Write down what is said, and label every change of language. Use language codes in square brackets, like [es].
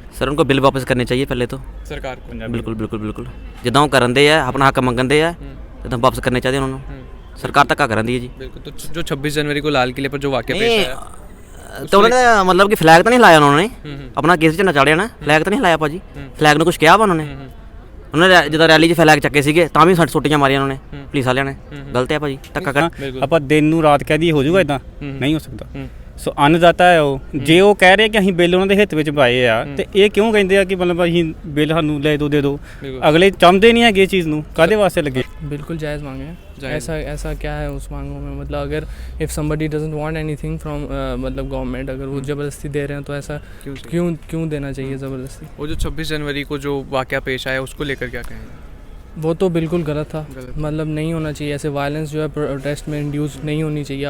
[hi] Sir उनको bill वापस करने चाहिए पहले तो सरकार को। बिल्कुल बिल्कुल बिल्कुल जिदा करन दे है अपना हक मंगन दे है तो वापस करने चाहिए उन्होंने। सरकार तक करन दी है जी बिल्कुल। तो जो 26 जनवरी को लाल किले पर जो वाकया पेश आया तो उन्होंने मतलब कि फ्लैग तो नहीं लाया उन्होंने, अपना केस झंडा चाड़िया ना, फ्लैग तो नहीं लाया भाजी। फ्लैग ने कुछ किया वा उन्होंने [pa] ਜਦੋਂ ਰੈਲੀ 'ਚ ਫਲੈਗ ਚੱਕੇ ਸੀਗੇ ਤਾਂ ਵੀ 60 ਸੋਟੀਆਂ ਮਾਰੀਆਂ ਉਹਨਾਂ ਨੇ ਪੁਲਿਸ ਵਾਲਿਆਂ ਨੇ। ਗਲਤ ਹੈ ਭਾਜੀ, ਧੱਕਾ ਕਰ। ਆਪਾਂ ਦਿਨ ਨੂੰ ਰਾਤ ਕਹਿ ਦਈਏ ਹੋ ਜਾਊਗਾ ਇਦਾਂ? ਨਹੀਂ ਹੋ ਸਕਦਾ। ਸੋ ਅੰਨਦਾਤਾ ਹੈ ਉਹ, ਜੇ ਉਹ ਕਹਿ ਰਹੇ ਕਿ ਅਸੀਂ ਬਿੱਲ ਉਹਨਾਂ ਦੇ ਹਿੱਤ ਵਿੱਚ ਪਾਏ ਆ ਤੇ ਇਹ ਕਿਉਂ ਕਹਿੰਦੇ ਆ ਕਿ ਮਤਲਬ ਅਸੀਂ ਬਿੱਲ ਸਾਨੂੰ ਲੈ ਦਿਓ ਦੇ ਦਿਓ? ਅਗਲੇ ਚਾਹੁੰਦੇ ਨਹੀਂ ਹੈਗੇ ਚੀਜ਼ ਨੂੰ, ਕਾਹਦੇ ਵਾਸਤੇ ਲੱਗੇ? [hi] बिल्कुल जायज़ मांगे हैं। ऐसा क्या है उस मांगों में? मतलब अगर [en] if somebody doesn't want anything from [hi] मतलब गवर्नमेंट, अगर वो ज़बरदस्ती दे रहे हैं तो ऐसा क्यों देना चाहिए ज़बरदस्ती? वो जो 26 जनवरी को जो वाकया पेश आया उसको लेकर क्या कहेंगे? वो तो बिल्कुल गलत था। मतलब नहीं होना चाहिए ऐसे वायलेंस जो है प्रोटेस्ट में इंड्यूस नहीं होनी चाहिए।